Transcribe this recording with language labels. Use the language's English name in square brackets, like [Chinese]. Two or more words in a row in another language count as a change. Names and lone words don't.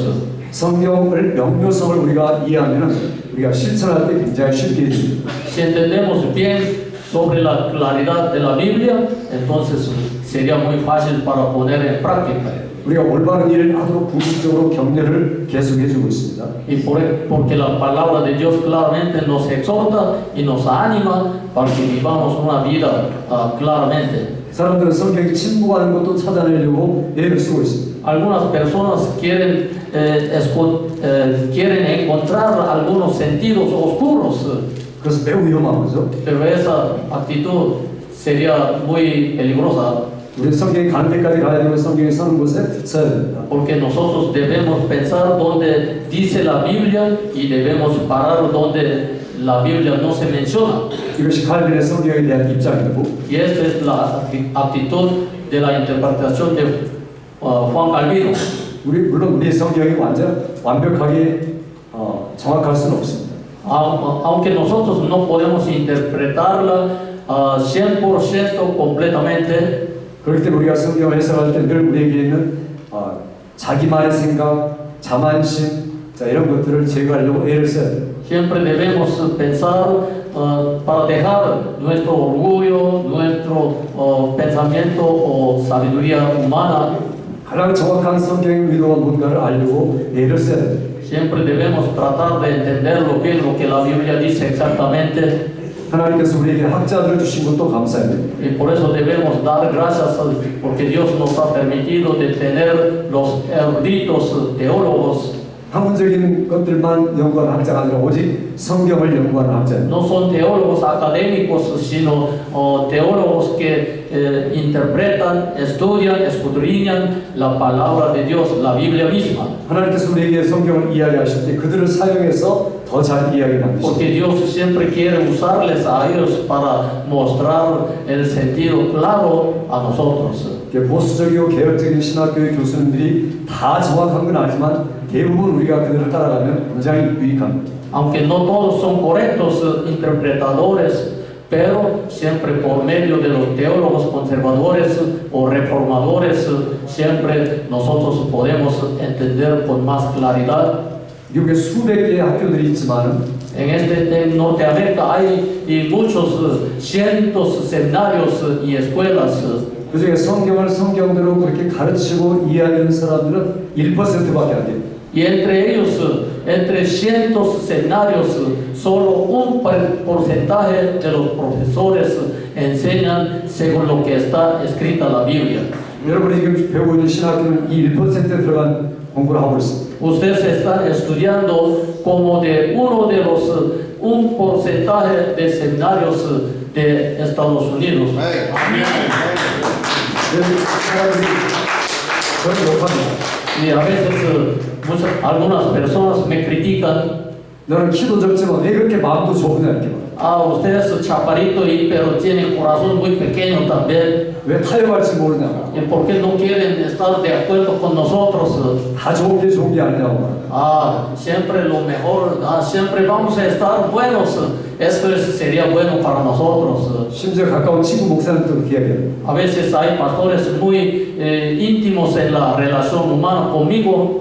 [Korean] 성경을 명료성을 우리가 이해하면 우리가 실천할 때 굉장히 쉽게 해줍니다. [Spanish] Si entendemos bien sobre la claridad de la Biblia, entonces sería muy fácil para poner en práctica. [Korean] 우리가 올바른 일을 하도록 궁극적으로 격려를 계속 해주고 있습니다. [Spanish] Y porque la palabra de Dios claramente nos exhorta y nos anima para que vivamos una vida claramente. [Korean] 사람들은 성경이 침묵하는 것도 찾아내려고 애를 쓰고 있습니다. [Spanish] Algunas personas quieren encontrar algunos sentidos oscuros, [Korean] 그래서 매우 위험한 거죠. [Spanish] pero esa actitud sería muy peligrosa. [Korean] 우리 성경이 가는 데까지 가야 되고 성경이 서는 곳에 서야 됩니다. [Spanish] Porque nosotros debemos pensar donde dice la Biblia y debemos parar donde la Biblia no se menciona. [Korean] 이것이 칼빈의 성경에 대한 입장이고 [Spanish] Y esta es la actitud de la interpretación de Juan Calvino. [Korean] 물론 우리 성경이 완벽하게 정확할 수는 없습니다. [Spanish] Aunque nosotros no podemos interpretarla 100% completamente, [Korean] 그렇기 때문에 우리가 성경을 해석할 때 늘 우리에게 있는 자기만의 생각, 자만심 이런 것들을 제거하려고 애를 써야 돼요. [Spanish] siempre debemos pensar para dejar nuestro orgullo, nuestro pensamiento o sabiduría humana. [Korean] 가장 정확한 성경의 의도가 뭔가를 알려고 애를 써야 돼요. [Spanish] Siempre debemos tratar de entenderlo bien lo que la Biblia dice exactamente. [Korean] 하나님께서 우리에게 학자들을 주신 것도 감사해요. [Spanish] Y por eso debemos dar gracias porque Dios nos ha permitido de tener los eruditos teólogos. [Korean] 학문적인 것들만 연구하는 학자가 아니라 오직 성경을 연구하는 학자예요. [Spanish] No son teólogos académicos, sino teólogos que interpretan, estudian, escudriñan la palabra de Dios, la Biblia misma. [Korean] 하나님께서 우리에게 성경을 이해하게 하실 때 그들을 사용해서 더 잘 이해하게 만드시죠. [Spanish] Porque Dios siempre quiere usarles a ellos para mostrar el sentido claro a nosotros. [Korean] 보수적이고 개혁적인 신학교의 교수님들이 다 정확한 건 아니지만 대부분 우리가 그들을 따라가면 굉장히 유익합니다. [Spanish] Aunque no todos son correctos interpretadores, pero siempre por medio de los teólogos conservadores o reformadores, siempre nosotros podemos entender con más claridad. [Korean] 미국에 수백 개의 학교들이 있지만 [Spanish] En Norteamérica hay muchos cientos seminarios y escuelas. [Korean] 그중에 성경을 성경대로 그렇게 가르치고 이해하는 사람들은 1%밖에 안 돼요. [Spanish] Y entre ellos, entre cientos seminarios, solo un porcentaje de los profesores enseñan según lo que está escrita la Biblia. [Korean] 여러분이 지금 배우고 있는 신학교는 이 1%에 들어간 공부를 하고 있습니다. [Spanish] Ustedes están estudiando como de uno de los un porcentaje de seminarios de Estados Unidos. [Korean] 그래서 사람들이 저를 욕합니다. [Spanish] Y a veces algunas personas me critican. [Korean] 너는 키도 적지만 왜 그렇게 마음도 좁으냐 이렇게 말해요. [Spanish] Ah, usted es chaparrito y pero tiene corazón muy pequeño también. [Korean] 왜 타협할지 모르냐고. [Spanish] ¿Y por qué no quieren estar de acuerdo con nosotros? [Korean] 다 좋은 게 아니냐고 말해요. [Spanish] Ah, siempre lo mejor, siempre vamos a estar buenos. Esto sería bueno para nosotros. [Korean] 심지어 가까운 친구 목사님도 그렇게 이야기해요. [Spanish] A veces hay pastores muy íntimos en la relación humana conmigo,